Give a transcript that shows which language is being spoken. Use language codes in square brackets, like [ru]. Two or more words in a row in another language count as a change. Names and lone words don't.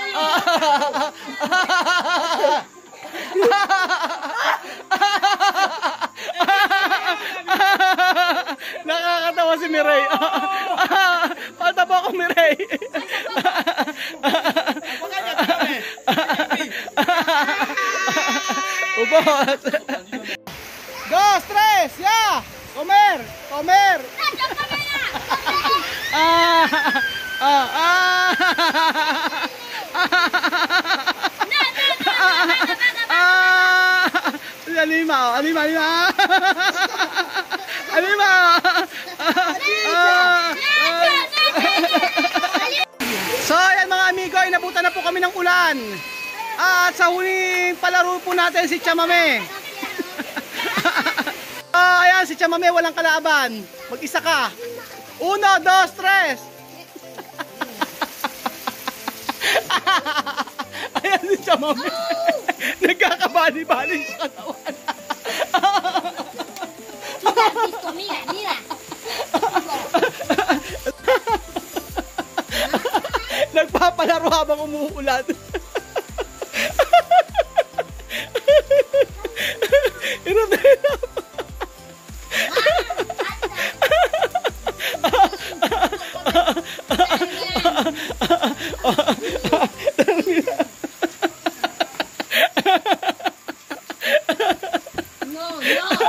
[tl] Nakakatawa si Mirey. Falta po ako, Mirey. Ubos. 2, 3, [es] ya. Comer, comer. Anima, anima, anima. Anima. [tl] So, ayan mga amigo, inabutan na po kami ng ulan. At sa huling palaro po natin si Chamame. Ayan, si Chamame walang kalaban. Mag-isa ka. 1, 2, 3. Ayan din siya, ma'am. Nagkakabali-bali sa katawan. [es] Mira, visto, mira, mira. [tl] Nagpapalaro habang umuulan. Hirap na hirap. No, no.